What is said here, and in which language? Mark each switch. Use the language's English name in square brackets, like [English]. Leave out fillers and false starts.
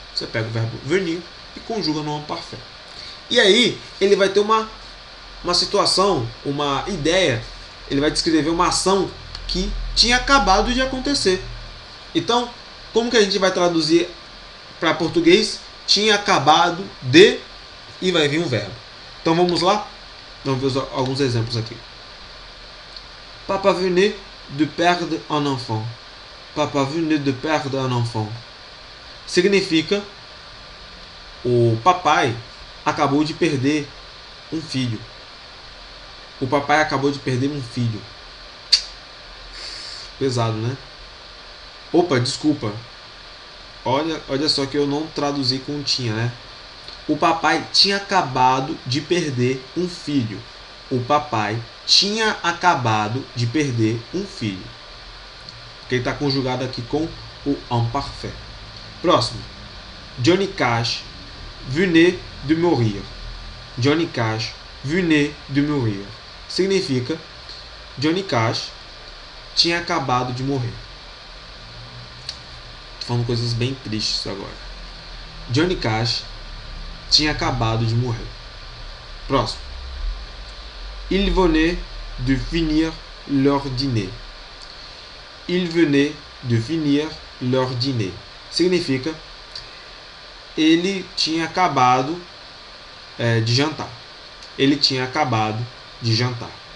[Portuguese] Você pega o verbo venir e conjuga no imparfait. E aí, ele vai ter uma situação, uma ideia, ele vai descrever uma ação que tinha acabado de acontecer. Então, como que a gente vai traduzir para português? Tinha acabado de, e vai vir um verbo. Então vamos lá? Vamos ver alguns exemplos aqui. [French] Papa venait de perdre un enfant. Papa venait de perdre un enfant. [Portuguese] Significa, o papai acabou de perder um filho. O papai acabou de perder um filho. Pesado, né? Opa, desculpa. Olha só que eu não traduzi com tinha, né? O papai tinha acabado de perder um filho. O papai tinha acabado de perder um filho. Porque ele está conjugado aqui com o imparfait. Próximo. [French] Johnny Cash venait de mourir. Johnny Cash venait de mourir. [Portuguese] Significa, Johnny Cash tinha acabado de morrer. Tô falando coisas bem tristes agora. Johnny Cash tinha acabado de morrer. Próximo. [French] Il venait de finir leur dîner. Il venait de finir leur dîner. [Portuguese] Significa, ele tinha acabado de jantar. Ele tinha acabado de jantar.